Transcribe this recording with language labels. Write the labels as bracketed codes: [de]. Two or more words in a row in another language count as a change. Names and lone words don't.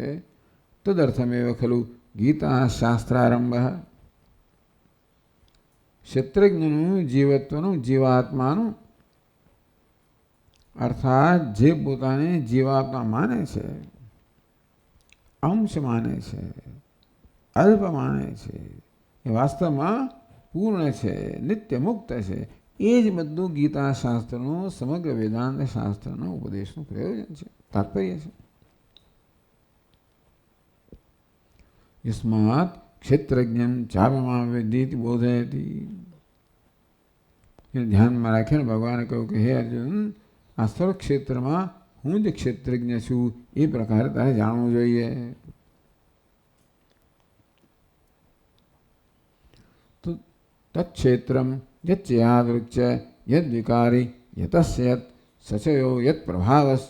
[sa] तदर्थमेव खलु गीता शास्त्रारंभ, [gu] ક્ષેત્રજ્ઞનું જીવત્વનું, જીવાત્માનું, અર્થાત જે પોતાને જીવાત્મા માને છે, અંશ માને છે, અલ્પ માને છે, એ વાસ્તવમાં પૂર્ણ છે, નિત્ય મુક્ત છે. એ જ બધું ગીતા શાસ્ત્રનું, સમગ્ર વેદાંત શાસ્ત્રનો ઉપદેશનું પ્રયોજન છે, તાત્પર્ય છે. [sa] यस्मात् क्षेत्रज्ञं चापमा वेदीति बोधयति। [gu] ધ્યાનમાં રાખીને ભગવાને કહ્યું કે હે અર્જુન, આ સર્વ ક્ષેત્રમાં હું જ ક્ષેત્રજ્ઞ છું એ પ્રકારે તારે જાણવું જોઈએ. [sa] तो तत्क्षेत्रम यच्यादृक्च यद विकारी यतस्य यत सचयो यत प्रभावश्च.